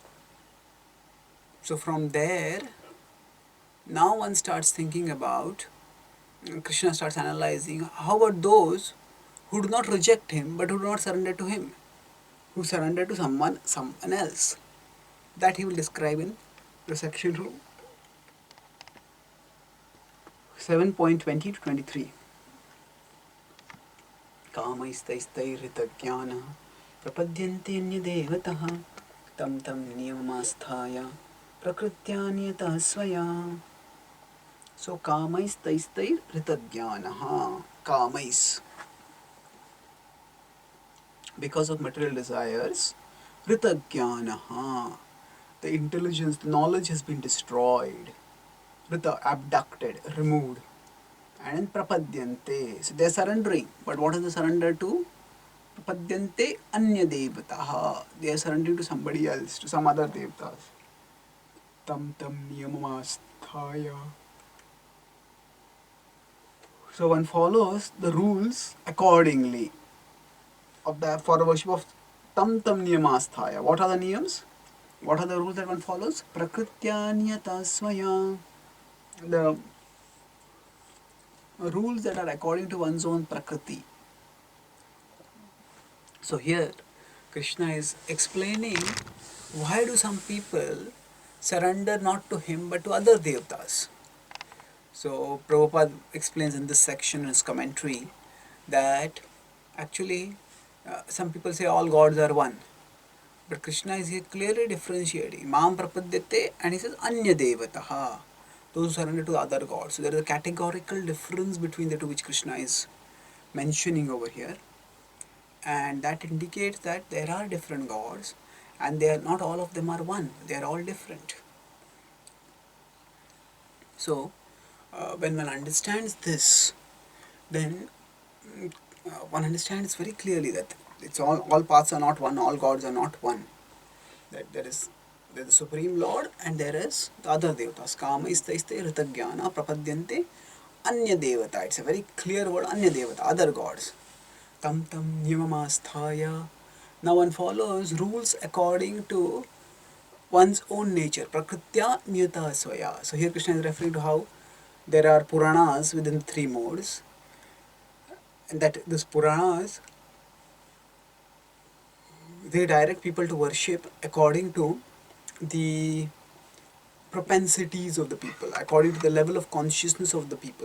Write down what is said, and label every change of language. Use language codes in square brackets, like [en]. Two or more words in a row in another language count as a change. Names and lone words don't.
[en] So from there, now one starts thinking about, Krishna starts analyzing, how about those who do not reject him but who do not surrender to him, who surrender to someone else. That he will describe in the section 7.20 to 23. [sa] Kamaistaistairhitagyanah prapadyante devatas tam tam niyamamasthaya prakrityanyata svaya. So kamaistairhitagyanah, kamais, [en] because of material desires, ritagyanah, the intelligence, the knowledge has been destroyed, rita, abducted, removed, and prapadyante, so they are surrendering. But what is the surrender to? [sa] Prapadyante anya devataha, [en] they are surrendering to somebody else, to some other devatas. [sa] Tam tam niyamamasthaya. [en] So one follows the rules accordingly of the, for the worship of [sa] tam tam niyamasthaya. [en] What are the niyams? What are the rules that one follows? [sa] Prakrityanyata svaya. [en] The rules that are according to one's own prakriti. So here Krishna is explaining why do some people surrender not to him but to other devatas. So Prabhupada explains in this section in his commentary that actually some people say all gods are one. But Krishna is here clearly differentiating. [sa] Mam prapadyate, [en] and he says [sa] anya devataha, [en] those who surrender to other gods. So there is a categorical difference between the two which Krishna is mentioning over here. And that indicates that there are different gods and they are not all of them are one. They are all different. So when one understands this, then one understands very clearly that it's all paths are not one, all gods are not one. That there is the Supreme Lord and there is the other devatas. [sa] Kama istaiste ritagyana prapadyante anya devata. [en] It's a very clear word, [sa] anya devata, [en] other gods. [sa] Tam tam niyamamasthaya. [en] Now one follows rules according to one's own nature. [sa] Prakritya niyata svaya. [en] So here Krishna is referring to how there are Puranas within three modes, and that these Puranas, they direct people to worship according to the propensities of the people, according to the level of consciousness of the people.